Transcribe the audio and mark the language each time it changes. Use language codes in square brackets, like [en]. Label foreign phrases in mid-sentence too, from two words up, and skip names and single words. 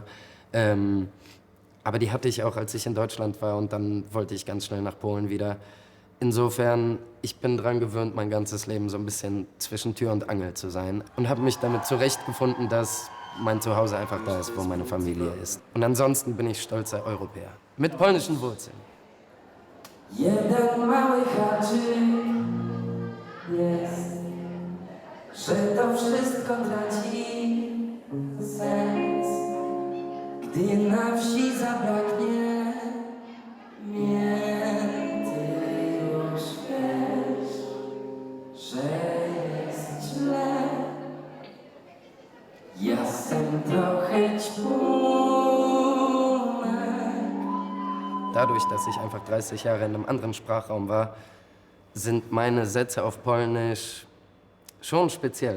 [de] Aber die hatte ich auch, als ich in Deutschland war, und dann wollte ich ganz schnell nach Polen wieder. Insofern, ich bin dran gewöhnt, mein ganzes Leben so ein bisschen zwischen Tür und Angel zu sein und habe mich damit zurechtgefunden, dass mein Zuhause einfach da ist, wo meine Familie ist. Und ansonsten bin ich stolzer Europäer mit polnischen Wurzeln. [pl] Jeden mały haczyk jest, że to wszystko traci sens, gdy na wsi zabraknie mięty, już wiesz, że jest źle. Jestem trochę [de] Dadurch, dass ich einfach 30 Jahre in einem anderen Sprachraum war, sind meine Sätze auf Polnisch schon speziell.